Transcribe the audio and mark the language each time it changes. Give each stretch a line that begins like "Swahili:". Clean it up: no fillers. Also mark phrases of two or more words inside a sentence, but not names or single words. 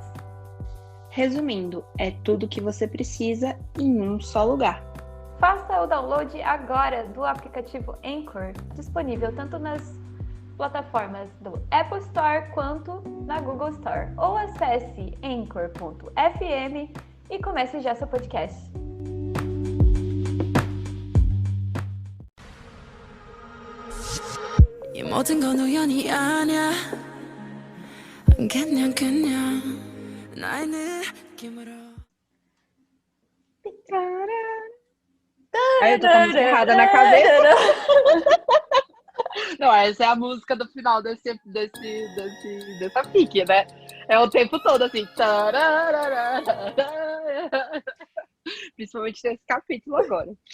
Portuguese: Resumindo, é tudo o que você precisa em um só lugar. Faça o download agora do aplicativo Anchor, disponível tanto nas plataformas do Apple Store quanto na Google Store. Ou acesse anchor.fm e comece já seu podcast.
Korean: 이 모든 건 우연이 아니야 그냥 나의 느낌으로
Portuguese: Aí eu tô com a música errada na cabeça. Não, essa é a música do final dessa fic, né? É o tempo todo assim. Principalmente nesse capítulo agora.